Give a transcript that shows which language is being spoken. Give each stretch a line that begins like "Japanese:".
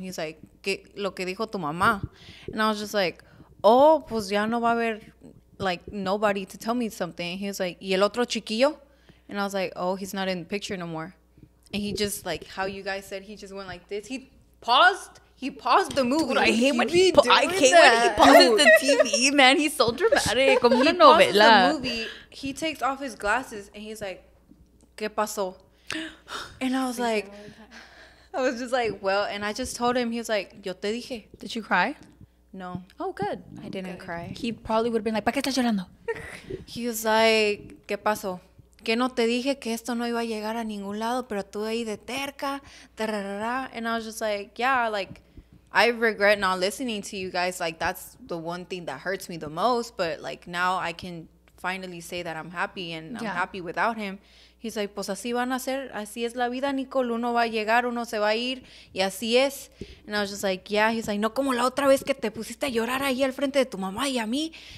English: He's like,
Spanish: ¿qué lo que dijo tu mamá?
English: And I was just like, oh,
Spanish: pues ya no va a haber
English: like nobody to tell me something. He was like,
Spanish: ¿y el otro chiquillo?
English: And I was like, oh, he's not in the picture no more. And he just, like, how you guys said, he just went like this. He paused the movie. Dude, I hate when he pauses the TV, man. He's so dramatic.
Spanish: Como una novela. novela.
English: The movie. He takes off his glasses and he's like,
Spanish: ¿qué pasó?
English: And I was like, I was just like, well, and I just told him, he was like,
Spanish: yo te dije.
English: Did you cry? No. Oh, good. I didn't cry. He probably would have been like,
Spanish: ¿para qué estás llorando?
English: He was like,
Spanish: ¿qué pasó? Que no te dije que esto no iba a llegar a ningún lado, pero tú ahí de terca, tararara.
English: And I was just like, yeah, like, I regret not listening to you guys. Like, that's the one thing that hurts me the most. But, like, now I can finally say that I'm happy and I'm happy without him. He's like,
Spanish: pues así van a ser, así es la vida, Nicole. Uno va a llegar, uno se va a ir, y así es.
English: And I was just like, yeah. He's like,
Spanish: no como la otra vez que te pusiste a llorar ahí al frente de tu mamá y a mí.